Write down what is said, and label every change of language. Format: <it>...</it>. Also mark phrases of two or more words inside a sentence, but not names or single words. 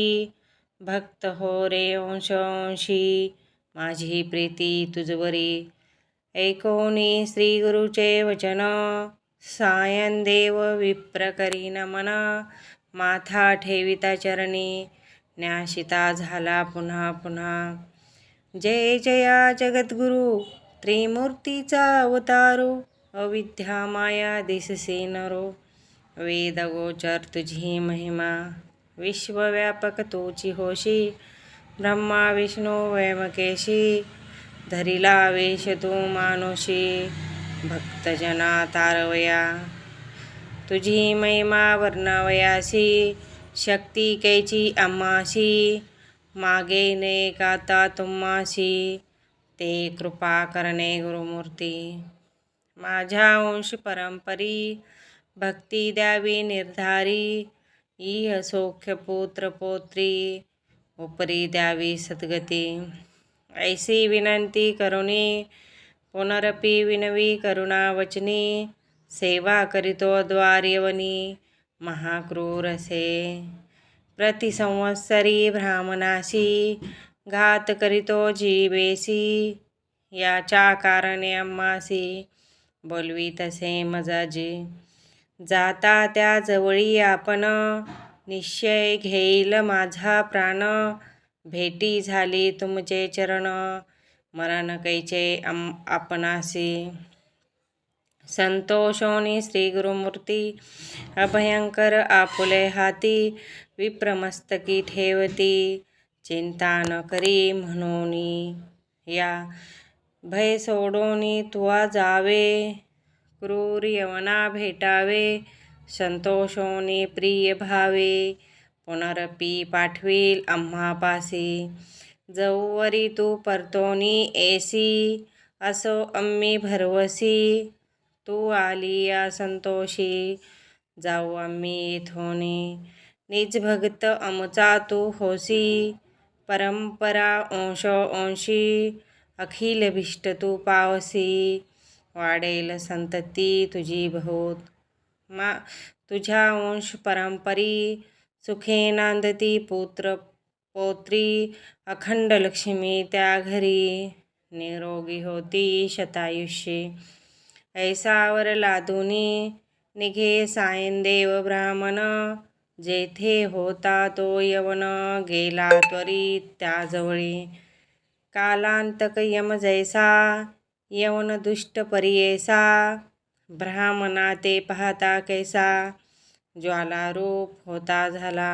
<mr>भक्त हो रे अंशी, माझी प्रीती तुझवरी. ऐकोनी श्री गुरुचे वचन, सायं देव विप्र करी नमन. माथा ठेविता चरणी, न्यासिता झाला पुन्हा पुन्हा. जय जया जगद्गुरु, त्रिमूर्तीचा अवतारो. अविद्या माया दिससे नरो, वेद गोचर तुझी महिमा. विश्वव्यापक तोची होशी, ब्रह्मा विष्णू व्यंकटेशी. धरिला वेश तू मानुषी, भक्तजना तारवया. तुझी महिमा वर्णवयासी, शक्ती कैची आम्हासी. मागे ने गाता तुम्हासी, ते कृपा करणे गुरुमूर्ती. माझ्या अंश परंपरी, भक्ती द्यावी निर्धारी. इह सौख्य पुत्र पौत्री, उपरी द्यावी सद्गती. ऐसी विनंती करुणी, पुनरपि विनवी करुणा वचनी. सेवा करितो द्वार्यवनी, महाक्रूर से. प्रति संवत्सरी ब्राह्मणासी, घात करितो जीवेसी. याच्या कारणे आम्हासी, बोलवी तसे मजाजी. जाता त्या जवळी आपण, निश्चय घेईल माझा प्राण. भेटी झाली तुमचे चरण, मरण कैचे आपणासी. संतोषोनी श्री गुरुमूर्ती, अभयंकर आपुले हाती. विप्रमस्तकी ठेवती, चिंता न करी म्हणूनी. या भय सोडोनी तुवा जावे, क्रूर यवना भेटावे. संतोषोनी प्रिय भावे, पुनरपि पाठवील आम्हापासी. जवरी तू परतोनी येसी, असो आम्ही भरवसी. तू आली या संतोषी, जाऊ आम्ही येथोनी. निज भक्त आमचा तू होसी, परंपरा अंशी. अखिल भिष्ट तू पावसी, वाढेल संतती तुझी बहुत. तुझ्या अंश परंपरी, सुखे नांदती पुत्र पौत्री. अखंड लक्ष्मी त्या घरी, निरोगी होती शतायुष्ये. ऐसावर लादुनी, निघे सायं देव ब्राह्मण. जेथे होता तो यवन, गेला त्वरित त्याजवळी. कालांतक यम जैसा, यवन दुष्ट परियेसा. ब्राह्मणा ते पाहता कैसा, ज्वालारूप होता झाला.</mr>